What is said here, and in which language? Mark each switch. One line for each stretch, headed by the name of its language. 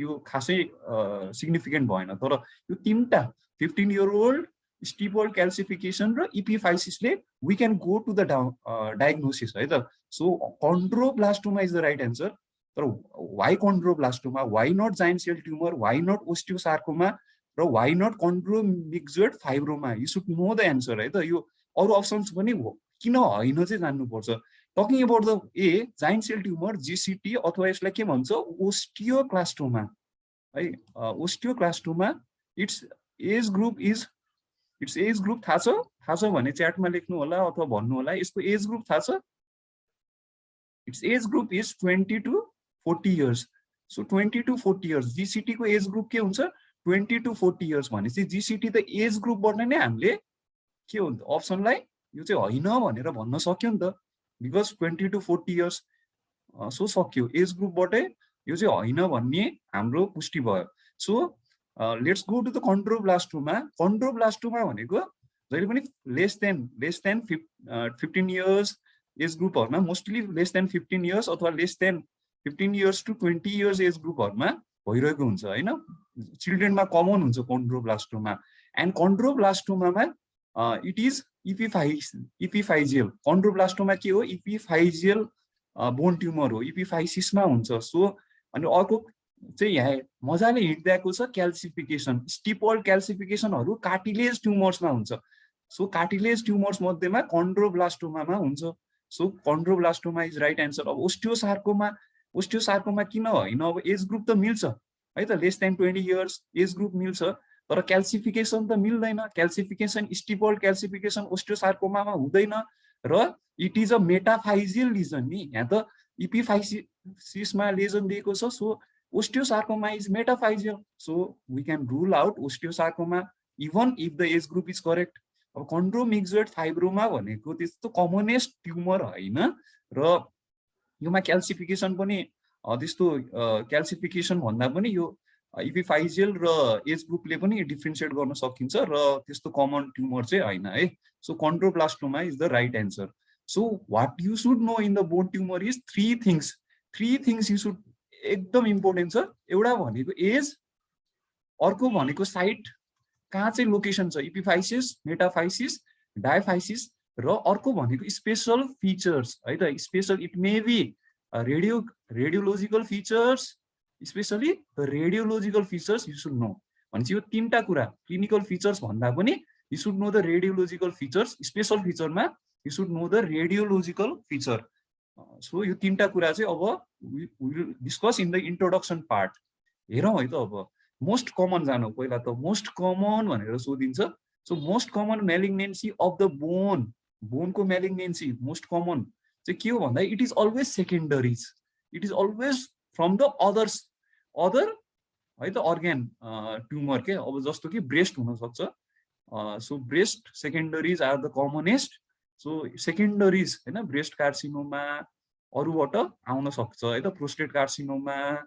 Nepali: यो खासै सिग्निफिकेन्ट भएन, तर यो 3टा 15-year-old, स्टिपल्ड क्याल्सिफिकेसन र इपिफाइसिसले
English: we can go to the diagnosis
Nepali: है त।
English: So chondroblastoma is the right answer. तर why chondroblastoma, why not giant cell tumour, why not osteosarcoma र why not chondromyxoid fibroma. You should know the answer है त।
Nepali: यो अरू अप्सन्स पनि किन होइन चाहिँ जान्नुपर्छ।
English: talking about the giant cell tumour GCT
Nepali: अथवा यसलाई के भन्छ
English: Osteoclastoma है।
Nepali: ओस्टियोक्लास्टोमा इट्स एज ग्रुप थाहा छ भने च्याटमा लेख्नु होला अथवा भन्नु होला। यसको एज ग्रुप थाहा छ।
English: Its age group is 20 to 40 years।
Nepali: So 20 to 40 years GCT को एज ग्रुप के हुन्छ 20 to 40 years भनेपछि GCT त एज ग्रुपबाट नै हामीले के हुन्छ अप्सनलाई यो चाहिँ होइन भनेर भन्न सक्यो नि त, बिकज 20 to 40 years। सो सक्यो एज ग्रुपबाटै यो चाहिँ होइन भन्ने हाम्रो पुष्टि भयो।
English: So let's go to the chondroblastoma.
Nepali: कन्ड्रोब्लास्टोमा भनेको जहिले पनि less than 15 years as ग्रुपहरुमा, mostly less than 15 years अथवा less than 15 years to 20 years as ग्रुपहरुमा भइरहेको हुन्छ हैन। चिल्ड्रेनमा कमन हुन्छ कन्ड्रोब्लास्टोमा।
English: And कन्ड्रोब्लास्टोमामा it is epiphyseal.
Nepali: कन्ड्रोब्लास्टोमा के हो, इपिफाइजियल बोन ट्युमर हो, इपिफाइसिसमा हुन्छ। सो अनि अर्को चाहिँ यहाँ मजाले हिट दिएको छ क्याल्सिफिकेसन। स्टिपल्ड क्याल्सिफिकेसनहरु कार्टिलेज ट्युमर्समा हुन्छ। सो कार्टिलेज ट्युमर्स मध्येमा कन्ड्रोब्लास्टोमामा हुन्छ।
English: So chondroblastoma is right answer.
Nepali: अब ओस्टियोसार्कोमा किन होइन, अब एज ग्रुप त मिल्छ है त, less than 20 years age group मिल्छ, तर क्याल्सिफिकेसन त मिल्दैन। क्याल्सिफिकेसन स्टिपल्ड क्याल्सिफिकेसन ओस्टियोसार्कोमामा हुँदैन र
English: it is a metaphyseal lesion
Nepali: नि। यहाँ त इपिफाइसिसमा लेजन दिएको छ।
English: So osteosarcoma is metaphyseal. So we can rule out osteosarcoma even if the age group is correct.
Nepali: अब कन्ड्रोमिक्जोइड फाइब्रोमा भनेको त्यस्तो कमनेस्ट ट्युमर होइन र योमा क्याल्सिफिकेसन पनि त्यस्तो क्याल्सिफिकेसन भन्दा पनि यो इपिफाइजियल र एज ग्रुपले पनि डिफ्रेन्सिएट गर्न सकिन्छ र त्यस्तो कमन ट्युमर चाहिँ होइन है।
English: So chondroblastoma is the right answer. So what you should know in the bone tumour is three things you should,
Nepali: एकदम इम्पोर्टेन्ट छ। एउटा भनेको एज, अर्को भनेको साइट कहाँ चाहिँ लोकेसन छ, इपिफाइसिस, मेटाफाइसिस, डायफाइसिस, र अर्को भनेको स्पेशल फिचर्स है त।
English: Special it may be radiological features, specially radiological features you should know.
Nepali: भनेपछि यो 3टा कुरा, क्लिनिकल फिचर्स भन्दा पनि
English: You should know the radiological features. Special फिचरमा you should know the radiological feature. So
Nepali: यो 3टा कुरा चाहिँ अब
English: We will discuss in the introduction part.
Nepali: हेरौँ है त। अब मोस्ट कमन जानु पहिला त, मोस्ट कमन भनेर सोधिन्छ।
English: so most common malignancy of the बोनको malignancy most common
Nepali: चाहिँ के हो भन्दा
English: it is always secondaries it is always from the other
Nepali: है त अर्ग्यान ट्युमर के अब जस्तो कि ब्रेस्ट हुन सक्छ
English: so breast secondaries are the commonest
Nepali: so सेकेन्डरीज हैन ब्रेस्ट कार्सिनोमा अरूबाट आउन सक्छ है त प्रोस्टेट कार्सिनोमा